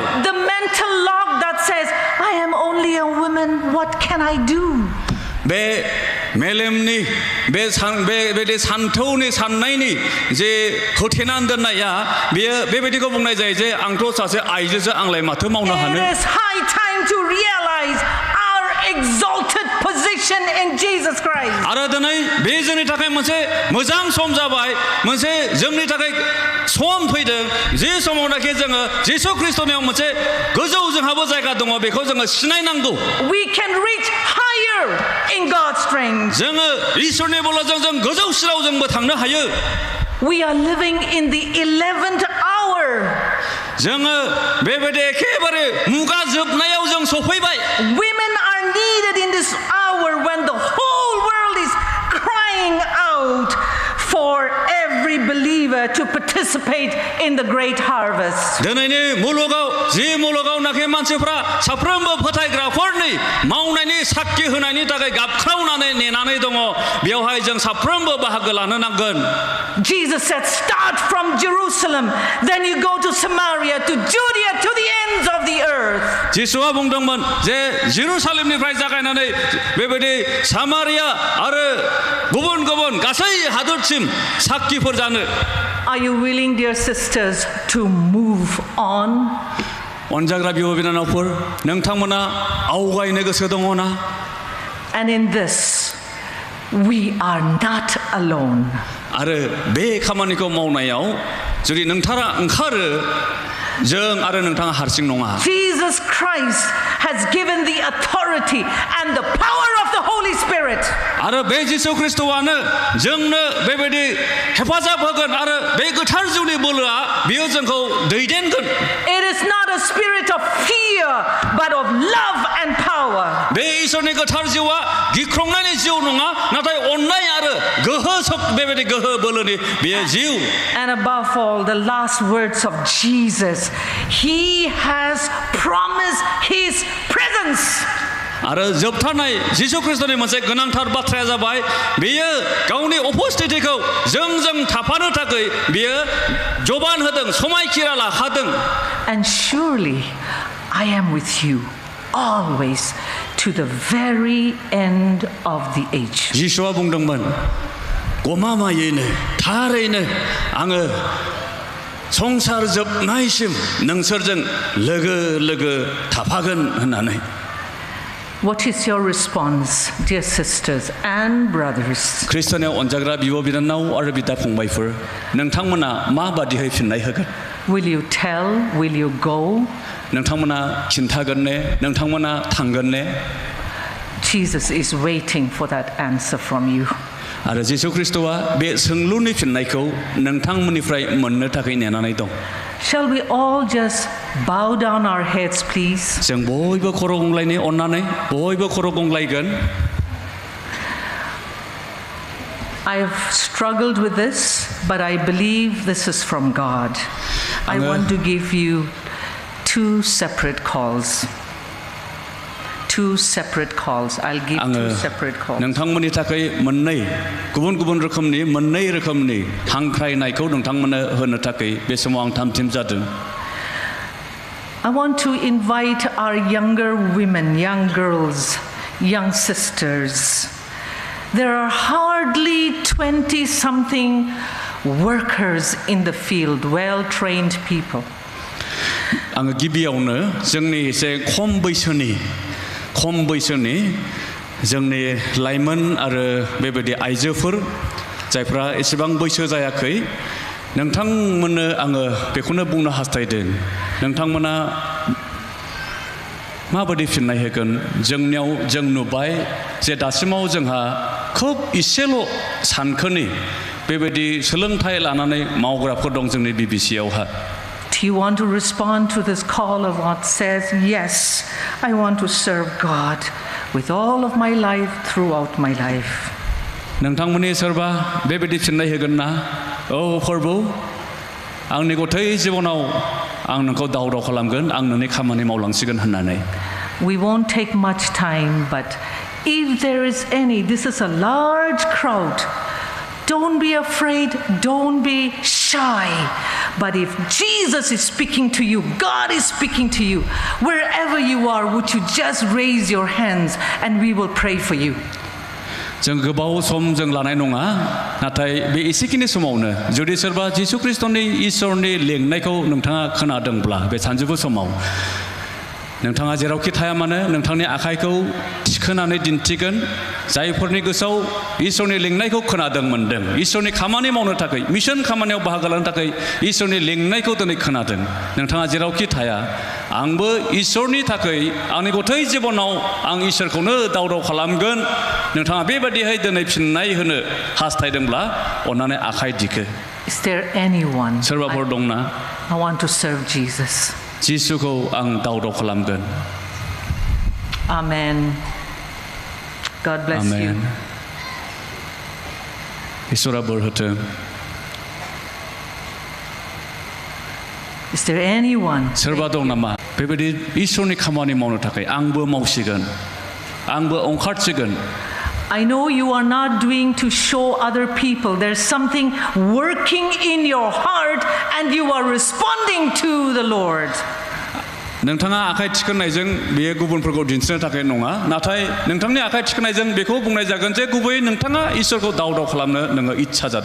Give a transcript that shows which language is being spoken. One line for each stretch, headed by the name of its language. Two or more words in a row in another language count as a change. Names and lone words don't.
English: The mental lock that says I am only a woman, what can I do?
Bodo: बे मेलेमनि बेबायदि सान्थौनि साननायनि जे होथेनानै दोननाया बेयो बेबायदिखौ बुंनाय जायो जे आंथ' सासे आइजोसो आंलाय माथो मावनो हानो.
English: It is high time to realize our exalted position in Jesus Christ.
Bodo: आरो दिनै बे जोंनि थाखाय मोनसे मोजां सम जाबाय मोनसे जोंनि थाखाय सम फैदों जे समावनाखि जोङो जिसु ख्रिस्टनियाव मोनसे गोजौ जोंहाबो जायगा दङ बेखौ जोङो सिनायनांगौ
English: We can reach higher in God's strength.
Bodo: जोङो इसोरनि बोलोजों जों गोजौसिनाव जोंबो थांनो हायो
English: We are living in the 11th hour.
Bodo: जोङो बेबायदि एखेबारे मुगा जोबनायाव जों सफैबाय
English: Women are needed in this hour when the whole world is crying out for every believer to participate in the great harvest.
Bodo: दिनैनि मुलुगाव जि मुलुगावनाखि मानसिफ्रा साफ्रोमबो फोथायग्राफोरनि मावनायनि साखि होनायनि थाखाय गाबख्रावनानै नेनानै दङ बेवहाय जों साफ्रोमबो बाहागो लानो नांगोन
English: Jesus said, start from Jerusalem, then you go to Samaria, to Judea, to the ends of the earth.
Bodo: जिसुआ बुंदोंमोन जे जेरुसालेमनिफ्राय जागायनानै बेबायदि सामारिया आरो गुबुन गुबुन गासै हादरसिम साखिफोर जानो
English: Are you willing, dear sisters, to move on?
Bodo: अनजाग्रा बिब' बिनानावफोर नोंथांमोना आवगायनो गोसो दङ ना
English: And in this, we are not alone.
Bodo: आरो बे खामानिखौ मावनायाव जुदि नोंथाङा ओंखारो जों आरो नोंथाङा हारसिं नङा
English: Jesus Christ has given the authority and the power of the Holy Spirit.
Bodo: आरो बे जिसु ख्रिस्टआनो जोंनो बेबायदि हेफाजाब होगोन आरो बे गोथार जिउनि बोलोआ बियो जोंखौ दैदेनगोन
English: It is not a spirit of fear but of love and power.
Bodo: बे इसोरनि गोथार जिउआ गिख्रंनायनि जिउ नङा नाथाय अननाय आरो गोहो बेबायदि गोहो बोलोनि बेयो जिउ
English: And above all, the last words of Jesus, he has promised his presence.
Bodo: आरो जोबथारनाय जिसु ख्रिस्टनि मोनसे गोनांथार बाथ्राया जाबाय बेयो गावनि उपस्थितिखौ जोंजों थाफानो थाखाय बेयो जबान होदों समायखिरा लाखादों
English: And surely I am with you always to the very end of the age.
Bodo: जिसुआ बुंदोंमोन गमामायैनो थारैनो आङो संसार जोबनायसिम नोंसोरजों लोगो लोगो थाफागोन होननानै
English: What is your response, dear sisters and brothers?
Bodo: ख्रिस्टनियाव अनजाग्रा बिब' बिनानाव आरो बिदा फंबायफोर नोंथांमोना माबादिहाय फिननाय होगोन
English: Will you tell? Will you go?
Bodo: नोंथांमोना खिन्थागोन ने नोंथांमोना थांगोन ने
English: Jesus is waiting for that answer from you.
Bodo: आरो जिसु ख्रिस्टआ बे सोंलुनि फिननायखौ नोंथांमोननिफ्राय मोननो थाखाय नेनानै दं
English: Shall we all just bow down our heads, please?
Bodo: जों बयबो खर' गंग्लायनि अननानै बयबो खर' गंग्लायगोन
English: I have struggled with this, but I believe this is from God. I want to give you two separate calls. Two separate calls. I'll give two separate calls.
Bodo: नोंथांमोननि थाखाय मोननै गुबुन गुबुन रोखोमनि मोननै रोखोमनि हांख्रायनायखौ नोंथांमोननो होनो थाखाय बे समाव आं थामथिम जादों
English: I want to invite our younger women, young girls, young sisters. There are hardly 20-something workers in the field, well-trained people.
Bodo: आङो गिबियावनो जोंनि एसे खम बैसोनि जोंनि लाइमोन आरो बेबायदि आइजोफोर जायफ्रा एसेबां बैसो जायाखै नोंथांमोननो आङो बेखौनो बुंनो हास्थायदों नोंथांमोना माबायदि फिननाय होगोन जोंनियाव जों नुबाय जे दासिमाव जोंहा खोब इसेल' सानखोनि बेबायदि सोलोंथाइ लानानै मावग्राफोर दं जोंनि BBCआवहा
English: Do you want to respond to this call of what says, yes, I want to serve God with all of my life, throughout my life?
Bodo: नोंथांमोननि सोरबा बेबायदि फिननाय होगोन ना औ प्रभु आंनि गथै जिबनाव आं नोंखौ दावराव खालामगोन आं नोंनि खामानि मावलांसिगोन होननानै
English: We won't take much time, but if there is any, this is a large crowd. Don't be afraid, don't be shy. But if Jesus is speaking to you, God is speaking to you, wherever you are, would you just raise your hands and we will pray for you.
Bodo: जों गोबाव सम जों लानाय नङा नाथाय बे एसेखिनि समावनो जुदि सोरबा जिसु ख्रिस्टनि इसोरनि लेंनायखौ नोंथाङा खोनादोंब्ला बे सानजौफु समाव नोंथाङा जेरावखि थाया मानो नोंथांनि आखाइखौ थिखोनानै दिन्थिगोन जायफोरनि गोसोआव इसोरनि लिंनायखौ खोनादों मोनदों इसोरनि खामानि मावनो थाखाय मिशन खामानियाव बाहागो लानो थाखाय इसोरनि लिंनायखौ दिनै खोनादों नोंथाङा जेरावखि थाया आंबो इसोरनि थाखाय आंनि गथै जिबनाव आं इसोरखौनो दावदाव खालामगोन नोंथाङा बेबायदिहाय दिनै फिननाय होनो हास्थायदोंब्ला अन्नानै आखाइ दिखो
English: Is there anyone?
Bodo: सोरबाफोर दंना
English: I want to serve Jesus.
Bodo: जिसुखौ आं दावदाव खालामगोन
English: Amen. God bless you.
Bodo: इसोरा बोर होथों
English: Is there anyone?
Bodo: सोरबा दं नामा बेबायदि इसोरनि खामानि मावनो थाखाय आंबो मावसिगोन आंबो ओंखारसिगोन
English: I know you are not doing to show other people. There's something working in your heart and you are responding to the Lord.
Bodo: नोंथाङा आखाइ थिखोनायजों बेयो गुबुनफोरखौ दिन्थिनो थाखाय नङा नाथाय नोंथांनि आखाइ थिखोनायजों बेखौ बुंनाय जागोन जे गुबैयै नोंथाङा इसोरखौ दावदाव खालामनो नोङो इच्छा जादों